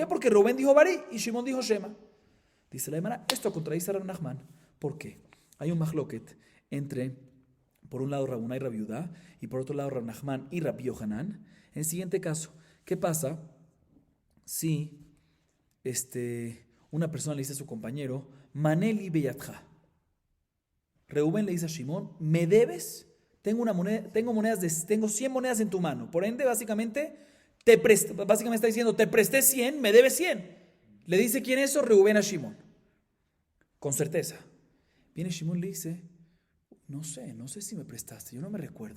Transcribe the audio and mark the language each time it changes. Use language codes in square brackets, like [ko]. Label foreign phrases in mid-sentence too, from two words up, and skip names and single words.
[es] Porque Reubén dijo barí y Shimón dijo Shema. Dice la Gemara, esto contradice a Rav Nachman. ¿Por qué? Hay un mahloket entre, por un lado, Rabuna y Rabbi Yehuda, y por otro lado, Rav Nachman y Rabbi Yohanan. En el siguiente caso, ¿qué pasa si una persona le dice a su compañero, [he] מנה לי בידך? [es] Reubén le dice a Shimón, ¿me debes? Tengo 100 monedas en tu mano. Por ende, básicamente está diciendo, te presté 100, me debes 100. Le dice, ¿quién es eso? Reubén a Shimón. Con certeza. Viene Shimón y le dice, no sé si me prestaste, yo no me recuerdo.